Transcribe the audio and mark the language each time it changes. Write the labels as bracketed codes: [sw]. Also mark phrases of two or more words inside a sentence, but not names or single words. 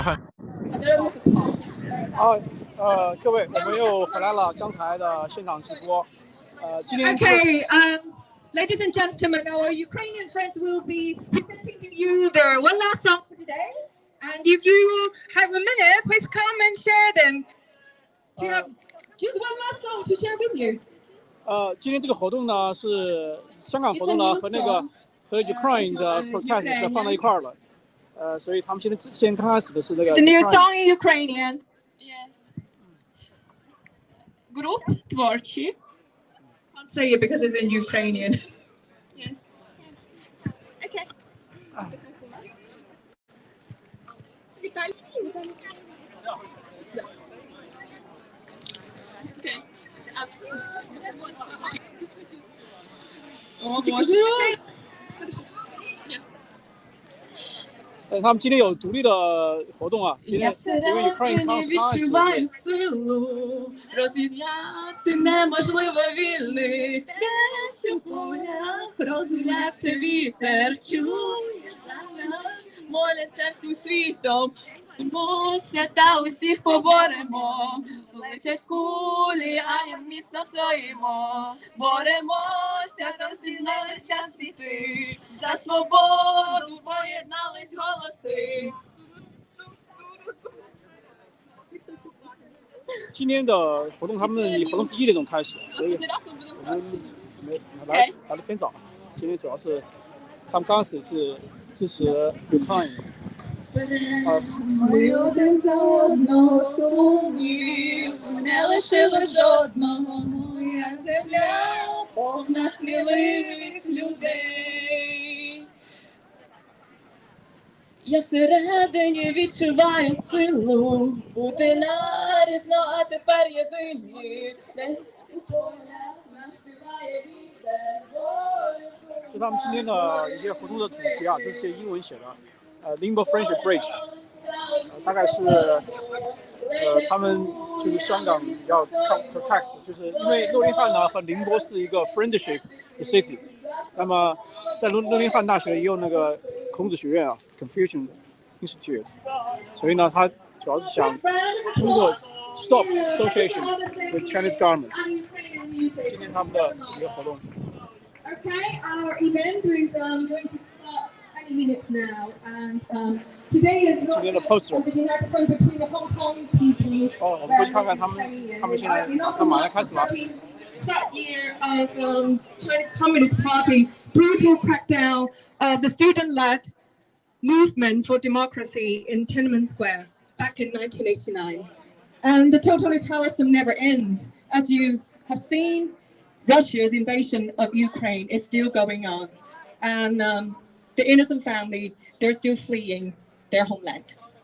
[zh] 各位，我们又回来了刚才的现场直播。今天 [en] Okay, ladies and gentlemen, our Ukrainian friends will be presenting to you their one last song for today. And if you have a minute, please come and share them. Do you have just one last song to share with you? [zh] 今天这个活动呢是香港活动呢和Ukraine 的 protest 是放在一块儿了。所以他们先刚开始的是那个。 [en] It's a new song in Ukrainian. Yes. Group творчі. Can't say it because it's in Ukrainian. Yes. Okay. Okay. [uk] О, Боже. [zh] 他们今天有独立的活动啊，今天因为 Ukraine 刚开始。 [uk] Розім'яти неможливо вільних, десь у полях розгулявся вітер, чує зараз, моляться всім світом. Боремося та усіх поборемо, летять кулі, а як міцно стоїмо. Боремося та усміхнулися світи, за свободу поєднались голоси. [zh] 今天的活动，他们以活动是1点钟开始，所以我们来得偏早。今天主要是他们刚开始是支持 Ukraine。 [uk] Ми один за одного сумнів, не лишили жодного, моя земля, повна сміливих людей. Я всередині відчуваю силу, бути нарізно, а тепер єдині, десь у полях нас співає вітер волю. [zh] 就他们今天的一些活动的主题啊，这是英文写的。Limbo Friendship Bridge， 大概是他们就是香港要 protect， 就是因为诺丁汉呢和宁波是一个 friendship city， 那么在诺丁汉大学也有那个孔子学院啊 ，Confucian Institute， 所以呢，他主要是想通过 [en] stop association with Chinese government， [zh] 今天他们的一个活动。 [en] Okay, our event is going to start any minutes now, and today is not just the united front between the Hong Kong people. [zh] 我们过去看看他们现在马上开始了。 [en] That year of Chinese Communist Party brutal crackdown of the student-led movement for democracy in Tiananmen Square back in 1989, and the totalitarianism never ends. As you have seen, Russia's invasion of Ukraine is still going on, and the innocent family, they're still fleeing their homeland.